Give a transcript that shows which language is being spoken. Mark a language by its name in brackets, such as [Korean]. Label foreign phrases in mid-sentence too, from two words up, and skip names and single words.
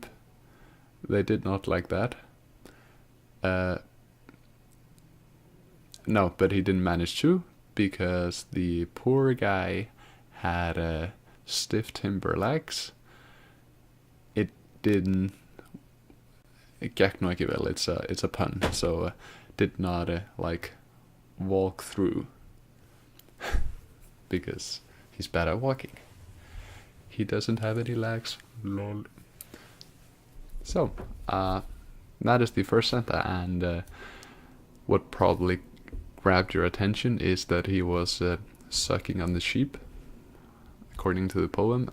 [English] They did not like that. No, but he didn't manage to, because the poor guy had stiff timber legs. It didn't. It [Icelandic] gekk nú ekki vel. [English] It's a pun, so did not walk through because he's bad at walking. He doesn't have any legs. Lol. So that is the first Santa, and what probably grabbed your attention is that he was sucking on the sheep, according to the poem.